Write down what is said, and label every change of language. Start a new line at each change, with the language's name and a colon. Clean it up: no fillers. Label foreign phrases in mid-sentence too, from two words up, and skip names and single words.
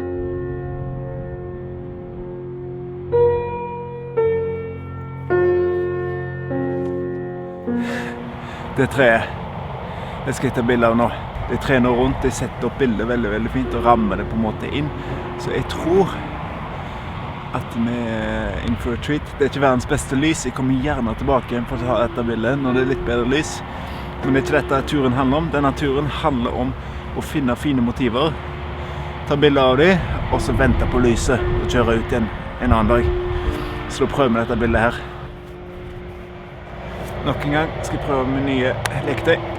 Norwegian: Det treet, det skal jeg ta bilde av nå. Det treet nå rundt, det setter opp bildet veldig, veldig fint, og rammer det på en måte inn. Så jeg tror at vi er
English: in for a treat.
Norwegian: Det er ikke verdens beste lys. Jeg kommer gjerne tilbake igjen for å ta dette bildet når det er litt bedre lys. Men det er ikke dette turen handler om. Denne turen handler om å finne fine motiver, ta bilder av dem, og så vente på lyset og kjøre ut igjen en annen dag. Så da prøver vi dette bildet her. Nok en gang skal jeg prøve med nye leketøy.